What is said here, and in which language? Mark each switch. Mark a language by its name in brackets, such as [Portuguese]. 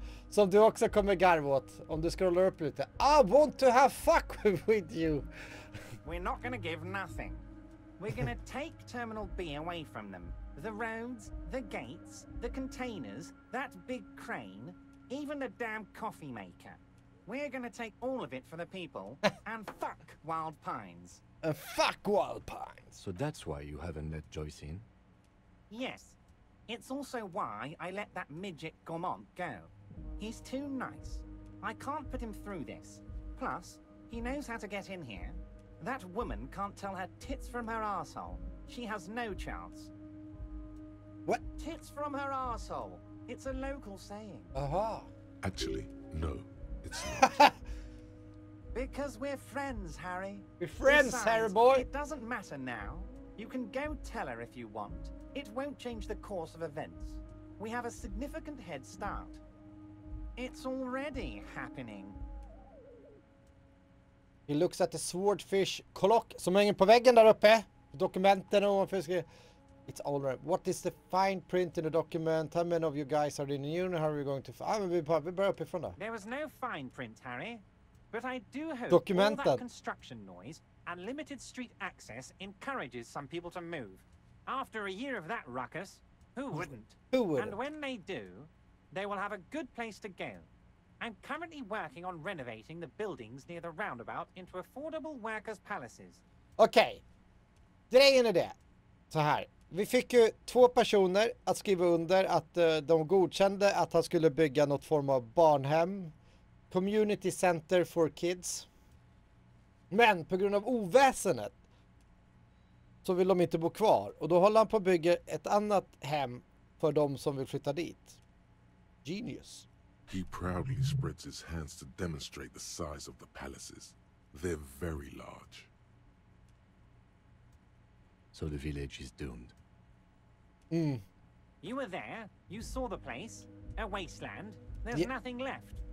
[Swedish] Som du också kommer garva åt om du scrollar upp lite. [English] I want to have fuck with you. We're not gonna give nothing. We're gonna take Terminal B away from them. The roads, the gates, the containers, that big crane, even the damn coffee maker. We're gonna take all of it for the people and fuck Wild Pines. Fuck Wild Pines. So that's why you haven't let Joyce in? Yes. It's also why I let that midget Gaumont go. He's too nice. I can't put him through this. Plus, he knows how to get in here. That woman can't tell her tits from her arsehole. She has no chance. What? Tits from her arsehole. It's a local saying. Aha. Actually, no, it's not. Because we're friends, Harry. We're friends, Besides, Harry boy. It doesn't matter now. You can go tell her if you want. It won't change the course of events. We have a significant head start. It's already happening. He looks at the swordfish clock [Swedish] som hänger på väggen där uppe. Dokumenten ovanför. [English] It's all right. What is the fine print in the document? How many of you guys are in the union? How are we going to... [Swedish] vi börjar uppifrån då. [English] There was no fine print, Harry. But I do hope [Swedish] Dokumenten. [English] all that construction noise and limited street access encourages some people to move. After a year of that ruckus, who wouldn't? Who wouldn't? And when they do, they will have a good place to go. I'm currently working on renovating the buildings near the roundabout into affordable workers' palaces. [Swedish] Okej. Grejen är det. Så här. Vi fick ju 2 personer att skriva under att de godkände att han skulle bygga något form av barnhem. [English] Community center for kids. [Swedish] Men på grund av oväsendet så vill de inte bo kvar. Och då håller han på att bygga ett annat hem för de som vill flytta dit. [English] Genius. He proudly spreads his hands to demonstrate the size of the palaces. They're very large. So the village is doomed. You were there. You saw the place. A wasteland. There's nothing left.